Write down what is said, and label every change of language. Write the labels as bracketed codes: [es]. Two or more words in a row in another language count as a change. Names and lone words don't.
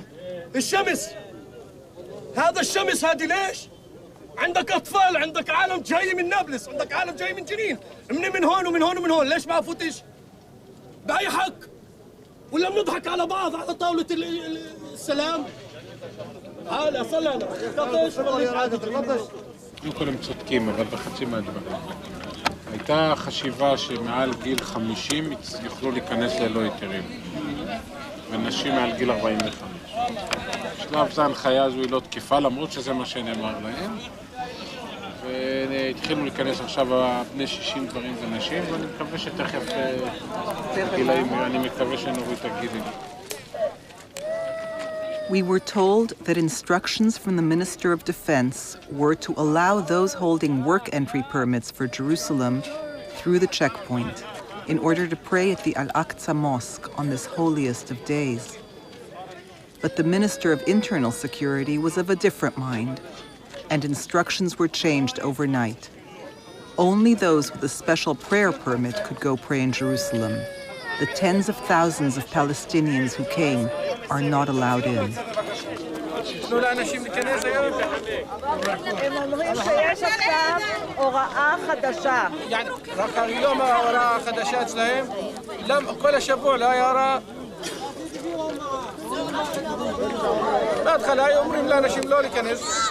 [ar] الشمس، هذا الشمس هذه ليش؟ عندك اطفال، عندك عالم جاي من نابلس، عندك عالم جاي من جنين، من هون ومن هون ومن هون، ليش ما فوتش؟ بأي حق؟ ولا بنضحك على بعض على طاولة السلام؟ هلا صلى انا، [he] כולם צודקים, אבל בחצי מהדברים. הייתה חשיבה שמעל גיל 50 יוכלו להיכנס ללא היתרים, ונשים מעל גיל 45. בשלב זה ההנחיה הזו היא לא תקפה, למרות שזה מה שנאמר להם. והתחילו להיכנס עכשיו בני 60 גברים ונשים, ואני מקווה שתכף גילאים, אני מקווה שנוריד את הגילים. [en] We were told that instructions from the Minister of Defense were to allow those holding work entry permits for Jerusalem through the checkpoint in order to pray at the Al-Aqsa Mosque on this holiest of days. But the Minister of Internal Security was of a different mind, and instructions were changed overnight. Only those with a special prayer permit could go pray in Jerusalem. The tens of thousands of Palestinians who came are not allowed in. [he] תנו לאנשים להיכנס היום. הם אומרים שיש עכשיו הוראה חדשה. רק היום ההוראה החדשה אצלהם, כל השבוע לא היה הוראה. בהתחלה היו אומרים לאנשים לא להיכנס.